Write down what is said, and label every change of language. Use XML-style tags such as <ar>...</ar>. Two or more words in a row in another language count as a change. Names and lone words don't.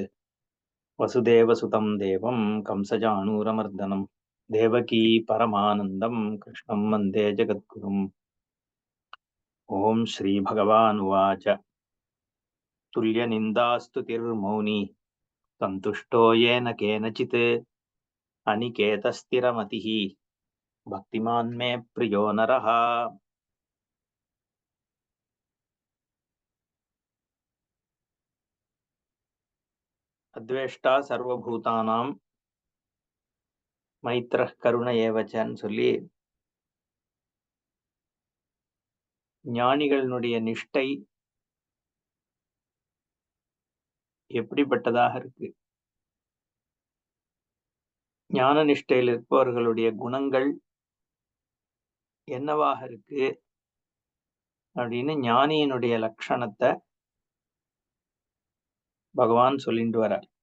<sa>वसुदेवसुतं देवं कंसचाणूरमर्दनं देवकी परमानन्दं कृष्णं वन्दे जगद्गुरुम्। ॐ श्रीभगवानुवाच तुल्यनिन्दास्तुतिर्मौनी सन्तुष्टो येन केनचित् अनिकेतस्थिरमतिः भक्तिमान् मे प्रियो नरः। अद्वेष्टा सर्वभूतानां मैत्रः करुण</sa> <ta>ஏவச்சன்னு சொல்லி ஞானிகளினுடைய நிஷ்டை எப்படிப்பட்டதாக இருக்கு, ஞான நிஷ்டையில் இருப்பவர்களுடைய குணங்கள் என்னவாக இருக்கு அப்படின்னு ஞானியினுடைய லட்சணத்தை பகவான் சொல்லிட்டு வரார்.</ta>